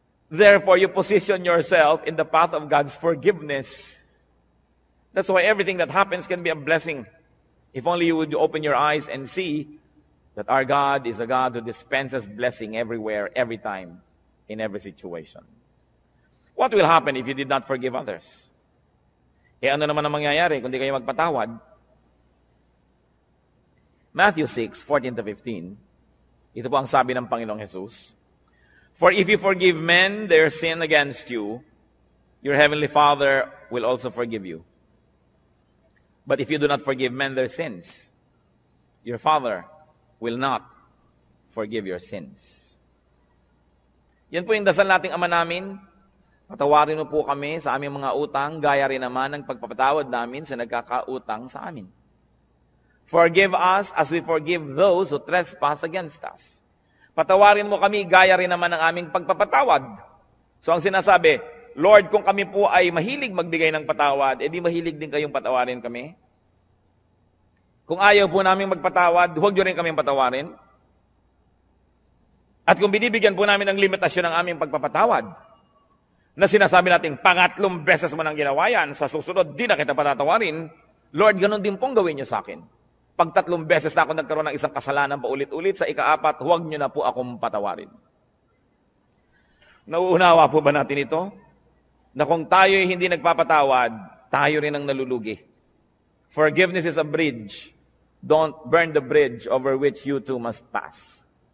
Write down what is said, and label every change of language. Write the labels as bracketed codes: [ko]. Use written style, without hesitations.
[en] Therefore, you position yourself in the path of God's forgiveness. That's why everything that happens can be a blessing. If only you would open your eyes and see that our God is a God who dispenses blessing everywhere, every time, in every situation. What will happen if you did not forgive others? [tl] Ano naman ang mangyayari kung di kayo magpatawad? [en] Matthew 6:14-15, [tl] ito po ang sabi ng Panginoong Jesus, [en] For if you forgive men their sin against you, your heavenly Father will also forgive you. But if you do not forgive men their sins, your Father will not forgive your sins. [tl] Yan po yung dasal nating Ama namin. Patawarin mo po kami sa aming mga utang, gaya rin naman ng pagpapatawad namin sa nagkakautang sa amin. [en] Forgive us as we forgive those who trespass against us. [tl] Patawarin mo kami, gaya rin naman ng aming pagpapatawad. So ang sinasabi, Lord, kung kami po ay mahilig magbigay ng patawad, edi mahilig din kayong patawarin kami. Kung ayaw po namin magpatawad, huwag nyo rin kaming patawarin. At kung binibigyan po namin ng limitasyon ng aming pagpapatawad, na sinasabi natin, pangatlong beses mo nang ginawa yan, sa susunod, di na kita patatawarin, Lord, ganun din pong gawin niyo sa akin. Pag 3 beses na ako nagkaroon ng isang kasalanan paulit-ulit, sa ika-4, huwag niyo na po akong patawarin. Nauunawa po ba natin ito? Na kung tayo hindi nagpapatawad, tayo rin ang nalulugi. [en] Forgiveness is a bridge. Don't burn the bridge over which you too must pass.